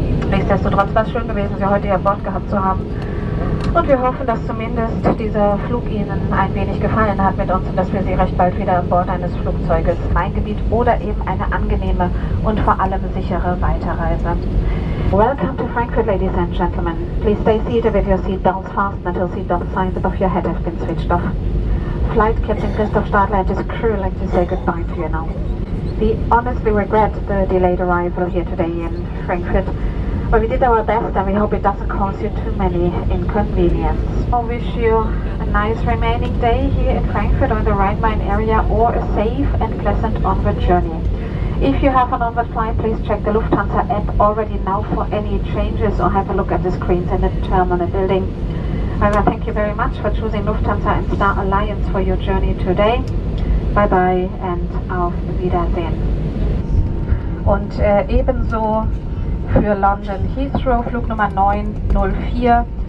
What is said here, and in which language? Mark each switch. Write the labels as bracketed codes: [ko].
[de] Nichtsdestotrotz war es schön gewesen, Sie heute hier an Bord gehabt zu haben. Und wir hoffen, dass zumindest dieser Flug Ihnen ein wenig gefallen hat mit uns und dass wir Sie recht bald wieder an Bord eines Flugzeuges Main-Gebiet oder eben eine angenehme und vor allem sichere Weiterreise. [en] Welcome to Frankfurt, ladies and gentlemen. Please stay seated with your seatbelts fastened until seatbelt signs above your head have been switched off. Flight Captain Christoph Stadler and his crew like to say goodbye to you now. We honestly regret the delayed arrival here today in Frankfurt. But we did our best and we hope it doesn't cause you too many inconvenience. I wish you a nice remaining day here in Frankfurt or in the Rhine-Main area or a safe and pleasant onward journey. If you have an onward flight, please check the Lufthansa app already now for any changes or have a look at the screens in the terminal building. However, thank you very much for choosing Lufthansa and Star Alliance for your journey today. Bye bye and [de] auf Wiedersehen. Und ebenso für London Heathrow, Flug Nummer 904.